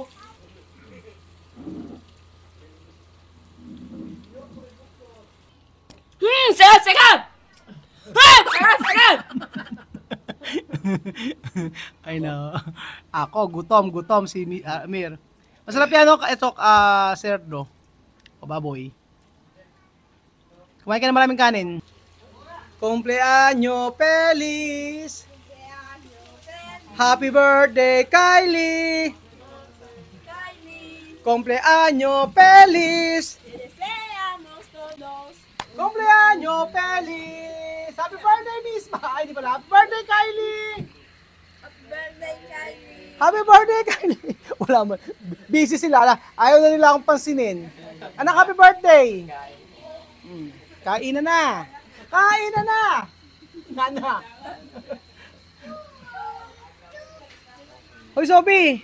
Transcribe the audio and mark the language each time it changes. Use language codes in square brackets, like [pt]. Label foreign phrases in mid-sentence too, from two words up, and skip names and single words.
[tl] Sagad! Sagad! [en] I know. [tl] Ako, gutom si Mir. Masarap yan, no? Ito, serdo. O baboy. Kumain ka na maraming kanin. [es] Cumpleaños feliz! [en] Happy birthday, Kylie! [es] Cumpleaños feliz! Deseamos todos. Cumpleaños feliz! [en] Happy birthday, Misma! [tl] Ay, di pala. [en] Happy birthday, Kylie! Birthday, Kylie. Happy birthday, Kylie! [tl] Wala man. Busy sila. Ayaw na nila akong pansinin. Anak, [en] happy birthday! [tl] Kain na na! Kain na na! Nana! Hoy, Sophie!